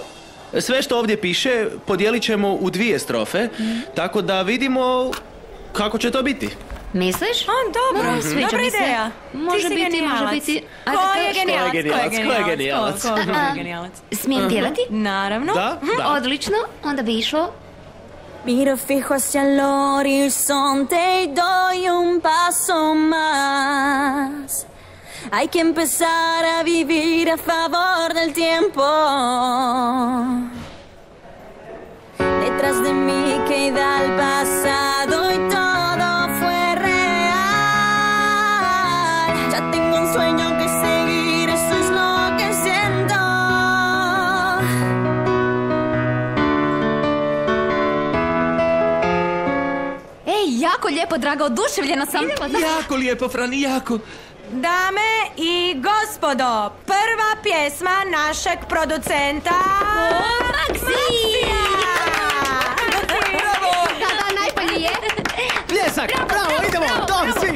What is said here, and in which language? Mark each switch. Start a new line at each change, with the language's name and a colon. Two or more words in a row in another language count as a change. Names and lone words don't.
Croatian: Sve što ovdje piše podijelit ćemo u 2 strofe, tako da vidimo kako će to biti. Misliš? Dobro, dobra ideja. Može biti. Ko je genijalac? Smijem pjevati? Naravno. Da? Odlično, onda bi išlo.
Spanish: Miro fijo hacia el horizonte y doy un paso más. Hay que empezar a vivir a favor del tiempo. Detrás de mí queda el pasado y todo fue real. Ya tengo un sueño que seguir, eso es lo que siento.
Croatian: Ej, jako lijepo, draga, oduševljena sam. Jako lijepo, Fran, jako. Dame i gospodo, prva pjesma našeg producenta... Maksija! Da, najbolje je. Pljesak, bravo, idemo, to svi!